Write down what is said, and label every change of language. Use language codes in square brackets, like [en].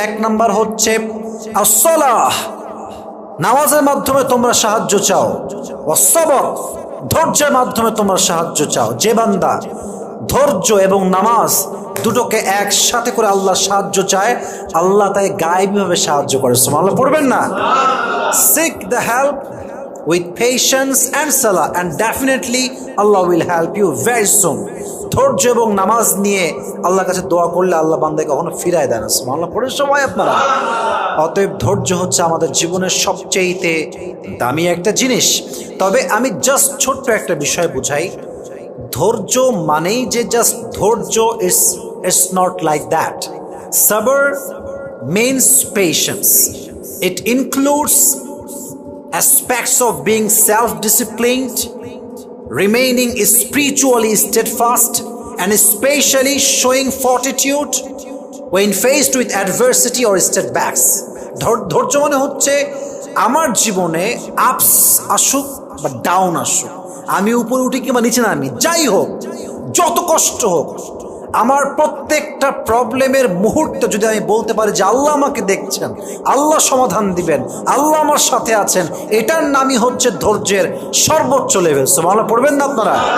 [bn] 1 number হচ্ছে আস-সালাহ, নামাজের মাধ্যমে তোমরা সাহায্য চাও। ওয়াস-সাবর, ধৈর্যের মাধ্যমে তোমরা সাহায্য চাও। যে বান্দা ধৈর্য এবং নামাজ দুটোকে একসাথে করে আল্লাহ সাহায্য চায়, আল্লাহ তাই গায়েবীভাবে সাহায্য করে। সুবহানাল্লাহ পড়বেন না? [en] Seek the help with patience and salah and definitely Allah will help you very soon. [bn] ধৈর্য এবং নামাজ নিয়ে আল্লাহর কাছে দোয়া করলে আল্লাহ বান্দাকে কখনো ফিরায় দেয় না। সুবহানাল্লাহ পড়ে সবাই আপনারা। অতএব ধৈর্য হচ্ছে আমাদের জীবনের সবচেয়ে দামি একটা জিনিস। তবে আমি জাস্ট ছোট্ট একটা বিষয় বুঝাই, ধৈর্য মানেই যে জাস্ট ধৈর্য, [en] It's not like that. সবর means patience. It includes aspects of being self-disciplined, remaining spiritually steadfast, and especially showing fortitude when faced with adversity or setbacks. [bn] ধৈর্য মানে হচ্ছে আমার জীবনে আপস আসুক বা ডাউন আসুক, আমি উপরে উঠি কিংবা নিচে নামি, যাই হোক, যত কষ্ট হোক, আমার প্রত্যেকটা প্রবলেমের মুহূর্তে যদি আমি বলতে পারি যে আল্লাহ আমাকে দেখছেন, আল্লাহ সমাধান দিবেন, আল্লাহ আমার সাথে আছেন, এটার নামই হচ্ছে ধৈর্যের সর্বোচ্চ লেভেল। সুবহানাল্লাহ পড়বেন না আপনারা?